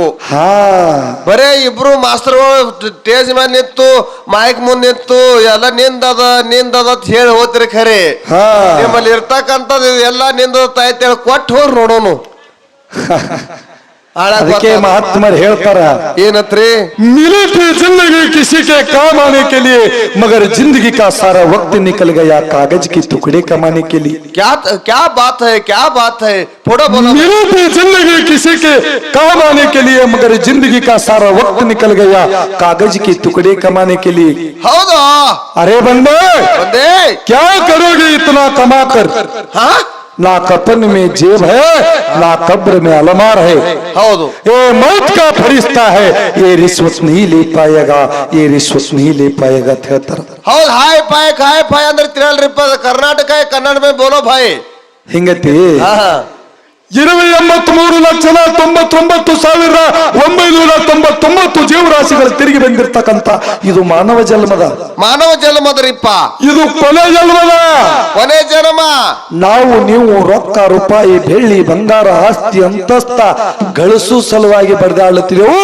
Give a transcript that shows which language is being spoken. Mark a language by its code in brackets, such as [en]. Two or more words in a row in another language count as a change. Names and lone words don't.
[kn] ಬರೇ ಇಬ್ರು ಮಾಸ್ತರ್ಗಳು ಸ್ಟೇಜ್ ಮೇಲೆ ನಿಂತು ಮೈಕ್ ಮುಂದ್ ನಿಂತು ಎಲ್ಲ ನಿಂದದ ನಿಂದದ ಹೇಳಿ ಹೋಗ್ತಿರಿ. ಖರೆ ನಿಮ್ಮಲ್ಲಿ ಇರ್ತಕ್ಕಂಥದ್ದು ಎಲ್ಲ ನಿಂದದ ತಾಯ್ತೇಳಿ ಕೊಟ್ಟು ಹೋಗಿ ನೋಡೋನು. ಅದಕ್ಕೆ ಮಹಾತ್ಮರು ಹೇಳ್ತಾರ ಏನತ್ರಿ [hi] मिले थे जिंदगी किसी के काम आने के लिए मगर जिंदगी का सारा वक्त निकल गया कागज की टुकड़े कमाने के लिए क्या बात है थोड़ा बोलो मिले थे जिंदगी किसी के काम आने के लिए मगर जिंदगी का सारा वक्त निकल गया कागज के टुकड़े कमाने के लिए [kn] ಹೌದಾ [hi] अरे बंदे [kn] ಬಂದೆ [hi] क्या करोगे इतना कमा कर ಹಾ ना कफन में जेब है ना कब्र में अलमार है [kn] ಹೌದು [hi] ये मौत का फरिश्ता है ये रिश्वत नहीं ले पाएगा ये रिश्वत नहीं ले पाएगा थिएटर [kn] ಹೌದು ಹಾಯ್ ಪಾಯ್ ಅಂದ್ರೆ ತಿಳಲ್ರಿಪ್ಪ ಕರ್ನಾಟಕ ಕನ್ನಡ [hi] में बोलो भाई [kn] ಹಿಂಗತಿ ಹಾ 23,99,999 ಜೀವರಾಶಿಗಳು ತಿರುಗಿ ಬಂದಿರ್ತಕ್ಕಂತ ಇದು ಮಾನವ ಜನ್ಮದ ಇದು ಕೊನೆ ಜನ್ಮ ನಾವು ನೀವು ರೊಕ್ಕ ರೂಪಾಯಿ ಬೆಳ್ಳಿ ಬಂಗಾರ ಆಸ್ತಿ ಅಂತಸ್ತ ಗಳಿಸು ಸಲುವಾಗಿ ಬರೆದಾಡುತ್ತಿದ್ದೆವು